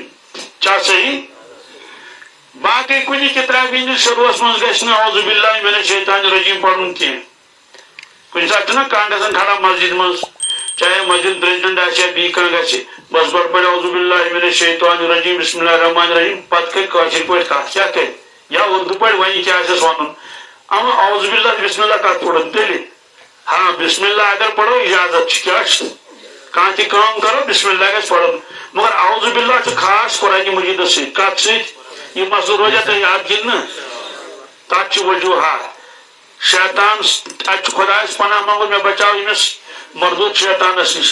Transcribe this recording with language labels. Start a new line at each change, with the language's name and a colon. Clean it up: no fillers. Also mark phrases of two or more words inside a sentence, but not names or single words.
Kashmiri: کیا صحیح؟ باقی کنی کتاب شروعس من گھن
Arabic: اعوذ باللہ من الشیطان الرجیم
Kashmiri: پڑھن کی کن سات کان گھن کھڑا مسجد من، چاہے مسجد پریزیڈنٹ آیا بی کان گھے بس گۄڈٕ پڑھ
Arabic: اعوذ باللہ من الشیطان الرجیم بسم اللہ الرحمن الرحیم،
Kashmiri: پتہ کر کٲشِر پٲٹھۍ کتھ کیا کر یا اردو پٲٹھۍ ونہِ کیا آسٮ۪س ونُن۔ اما
Arabic: اعوذ باللہ بسم اللہ
Kashmiri: کتھ پڑھن تیٚلہِ ہاں
Arabic: بسم اللہ
Kashmiri: اگر پڑھو اجازت کیا کانٛہہ تہِ کٲم کرو
Arabic: بسم اللہ
Kashmiri: گژھِ پڑھن، مگر
Arabic: اعوذ باللہ
Kashmiri: چھُ خاص قرآن مجیدس سۭتۍ کتھ سۭتۍ یہ مسئلہ روزیا تۄہہِ یاد کِنہٕ نہٕ؟ تتھ چھِ وجوہات۔ شیطان اتہِ خۄدایس پناہ منگُن مےٚ بچاو ییٚمِس مردود شیطانس نش۔